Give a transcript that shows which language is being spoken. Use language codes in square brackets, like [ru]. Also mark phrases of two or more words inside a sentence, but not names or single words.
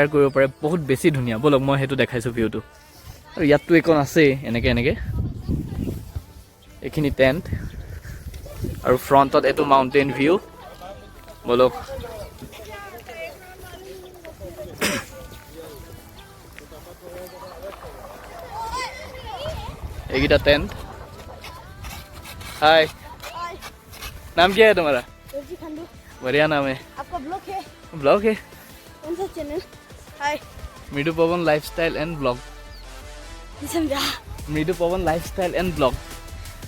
[as] কৰিব পাৰে বহুত বেছি ধুনীয়া ব'লক মই সেইটো দেখাইছোঁ ভিউটো আৰু ইয়াততো এইকণ আছেই এনেকৈ এইখিনি টেণ্ট আৰু ফ্ৰণ্টত এইটো মাউণ্টেইন ভিউ ব'লক এইকেইটা [hi] टेंट हाय नाम क्या है तुम्हारा बढ़िया नाम है आपका ब्लॉग है कौन सा चैनल हाय मृदु पवन लाइफस्टाइल एंड ब्लॉग समझा मृदु पवन लाइफस्टाइल एंड ब्लॉग